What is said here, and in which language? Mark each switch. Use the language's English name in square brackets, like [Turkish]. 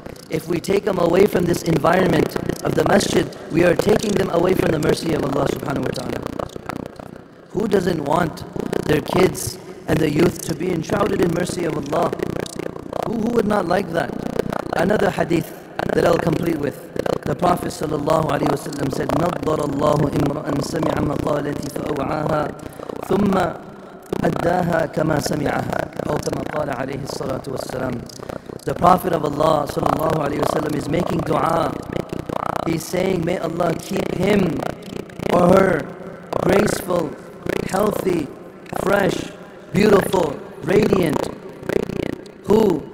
[English] If we take them away from this environment of the masjid, we are taking them away from the mercy of Allah subhanahu wa ta'ala. Who doesn't want their kids and the youth to be enshrouded in mercy of Allah? Who would not like that? Another hadith that I'll complete with. The Prophet sallallahu alaihi wasallam said, [Arabic] نَضَّرَ اللَّهُ إِمْرَأً سَمِعَ مَقَالَتِي فَأَوْعَاهَا ثُمَّ أَدَّاهَا كَمَا سَمِعَهَا أو كما قال عليه الصلاة والسلام. [English] The Prophet of Allah sallallahu alaihi wasallam is making dua. He's saying, may Allah keep him or her graceful, healthy, fresh, beautiful, radiant. Who?